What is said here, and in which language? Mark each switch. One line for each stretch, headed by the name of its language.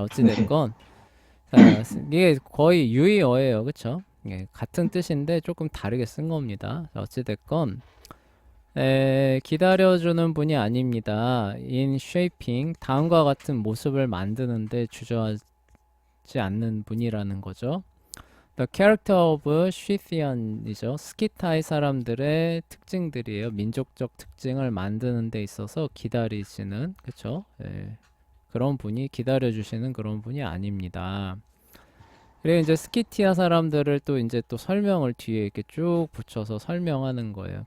Korean: 어찌됐건 자, 이게 거의 유의어예요. 그쵸? 예, 같은 뜻인데 조금 다르게 쓴 겁니다. 자, 어찌됐건 기다려주는 분이 아닙니다.
English: in shaping
Korean: 다음과 같은 모습을 만드는데 주저하지 않는 분이라는 거죠.
English: The character of Scythian이죠.
Korean: 스키타이 사람들의 특징들이에요. 민족적 특징을 만드는 데 있어서 기다리시는, 그쵸? 그런 분이 기다려주시는 그런 분이 아닙니다. 그리고 이제 스키티아 사람들을 또 이제 또 설명을 뒤에 이렇게 쭉 붙여서 설명하는 거예요.